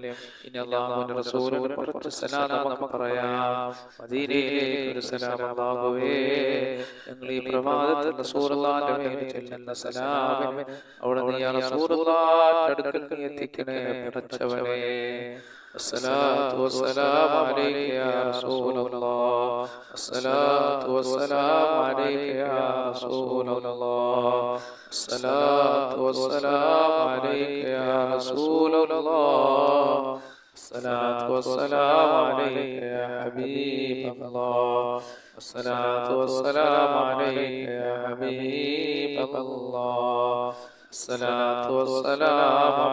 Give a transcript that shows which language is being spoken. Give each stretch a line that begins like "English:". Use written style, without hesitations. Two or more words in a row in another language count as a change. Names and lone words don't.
Malayalam: ഇനി അല്ലാഹുവിന്റെ റസൂലിന് കുറച്ച് സലാം നമുക്ക് പറയാം. മദീനയിലേക്ക് ഒരു സലാം. അല്ലാഹുവേ, ഞങ്ങൾ ഈ പ്രഭാതത്തിൽ റസൂലുള്ളാഹിന്റെ മേൽ ചൊല്ലുന്ന സലാമിന് അവിടെ നീ യാ റസൂലുള്ളാഹിന്റെ അടുക്കൽ നീ എത്തിക്കണേ പടച്ചവനേ.
Arabic: الصلاة والسلام عليك يا رسول الله، الصلاة والسلام عليك يا رسول الله، الصلاة والسلام عليك يا رسول الله، الصلاة والسلام عليك يا حبيب الله، الصلاة والسلام عليك يا حبيب الله، الصلاة والسلام